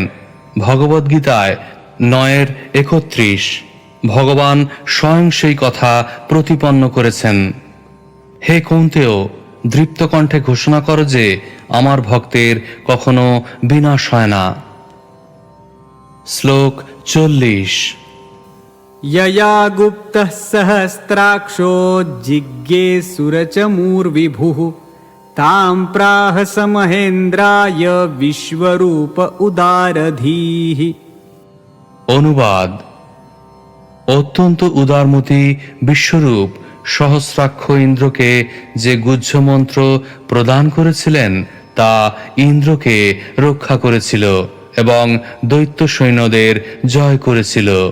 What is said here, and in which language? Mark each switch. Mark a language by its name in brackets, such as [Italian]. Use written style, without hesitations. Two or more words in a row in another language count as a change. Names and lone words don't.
[Bangla] ভগবদ্গীতায় 9:31 ভগবান স্বয়ং সেই কথা প্রতিপন্ন করেছেন। হে কৌন্তেয়, দৃপ্ত কণ্ঠে ঘোষণা করো যে আমার ভক্তের কখনো বিনাশ হয় না। শ্লোক 40। [Sanskrit] यया गुप्तः सहस्राक्षो जिज्ञे सुरचमूर्विभुः तां प्राह स महेन्द्राय विश्वरूप उदारधीः। [Bangla] অনুবাদ: অত্যন্ত উদারমতি বিশ্বরূপ সহস্রাক্ষ ইন্দ্রকে যে গুহ্য মন্ত্র প্রদান করেছিলেন তা ইন্দ্রকে রক্ষা করেছিল এবং দৈত্য সৈন্যদের জয় করেছিল।